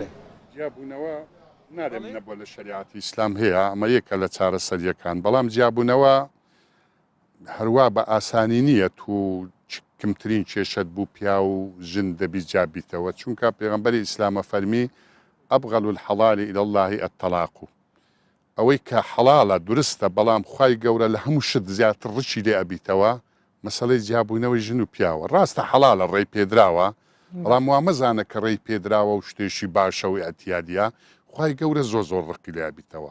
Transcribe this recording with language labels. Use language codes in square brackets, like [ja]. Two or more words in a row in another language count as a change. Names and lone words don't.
[ckb] جیابوونەوە نارێم نەبووە لە شریعەتی ئیسلام هەیە ئەمە یەکە لە چارەسەریەکان بەڵام جیابوونەوە هەروە بە ئاسانی نییە تو کمترین کێشت بوو پیا و ژن دەبی جابیتەوە چونکە پێغەمبەری ئیسلامە فەرمی [ar] ئەبغەل الحەڵال إلى الله الطلاق [ckb] ئەوەی کە حەڵالە درستە بەڵام خوای گەورە لە هەموو شت زیاتر ڕچی لێ ئەبیتەوە مەسەلەی جیابوونەوەی ژن و پیاوە ڕاستە حەڵالە ڕێی پێدراوە بەڵام وا مەزانە کە ڕێی پێدراوە و شتێشی باشەوەی ئەتیادە خوای گەورە زۆر ڕقی لێ ئەبیتەوە